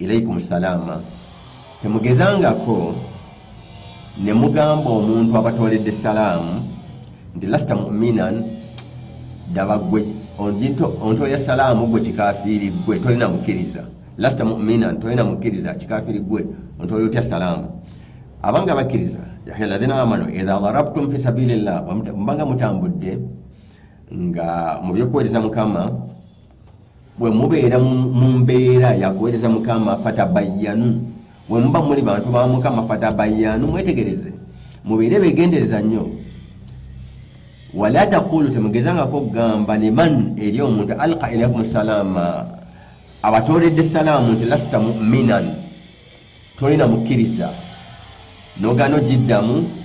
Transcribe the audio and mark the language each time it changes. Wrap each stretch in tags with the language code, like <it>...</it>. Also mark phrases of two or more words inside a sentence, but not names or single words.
<ar>إليكم السلام</ar> <lg>temugezangako ne mugamba omuntu abatoledde salaamu nti</lg> <ar>لست مؤمنا</ar> <lg>daba gwe ontoya salaamu gwe kikafiri gwe tolina mukkiriza</lg> <ar>لست مؤمنا</ar> <lg>tolina mukkiriza kikafiri gwe ontoya otya salaamu abanga bakkiriza</lg> <ar>يا الذين آمنوا إذا ضربتم في سبيل الله</ar> <lg>mbanga mutambudde nga mubyokuweereza mukama bwe mubeera mu mbeera yakuweereza mukama fatabayyanu we muba muli bantu ba mukama fatabayyanu mwetegereze mubeere begendereza nnyo</lg> <ar>ولا تقولوا</ar> <lg>temugezangako gamba liman eri omuntu</lg> <ar>ألقى إليكم السلام</ar> <lg>abatoledde salaamu nti</lg> <ar>لست مؤمنا</ar> <lg>tolina mukkiriza nogano jiddamu</lg>